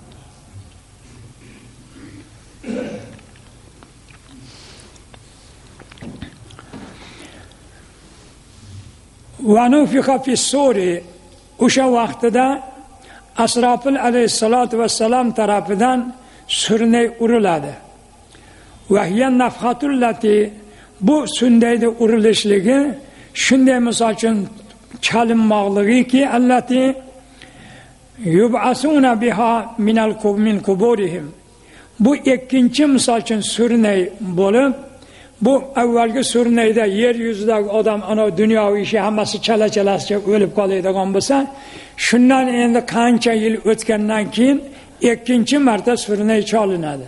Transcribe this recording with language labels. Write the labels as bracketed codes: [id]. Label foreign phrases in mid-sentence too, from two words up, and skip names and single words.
[ar] ونفخ في الصور, [uz] o'sha vaqtida Asrofil alayhissalatu vassalam tarafidan surnay uriladi. [ar] وهي النفخة التي, [uz] bu sundayda urilishligi shunday misol uchun chalinmoqligiki, [ar] التي يبعثون بها من قبورهم. [uz] Bu ikkinchi misol uchun surnay bo'lib, bu avvalgi surnayda yer yuzidagi odam ana dunyoviy ishi hammasi chala-chalasicha o'lib qoladigan bo'lsa, shundan endi qancha yil o'tgandan keyin ikkinchi marta surnay cholinadi.